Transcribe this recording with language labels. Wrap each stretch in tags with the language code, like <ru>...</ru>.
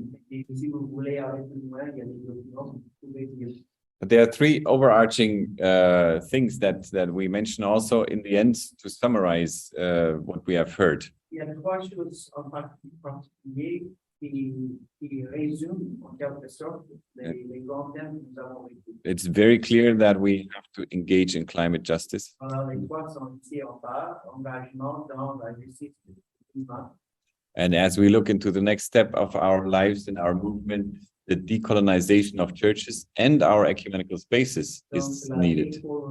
<fr>Et si vous voulez aller plus loin, il y a des documents que vous pouvez lire.</fr> <en>But there are three overarching things that we mention also in the end to summarize what we have heard.</en> <fr>Il y a trois choses en particulier qui résument en quelque sorte les grands thèmes que nous avons vécus.</fr> <en>It's very clear that we have to engage in climate justice.</en> <fr>Alors, les trois sont ici en bas, engagement dans la justice du climat.</fr> <en>And as we look into the next step of our lives and our movement, the decolonization of churches and our ecumenical spaces is needed.</en>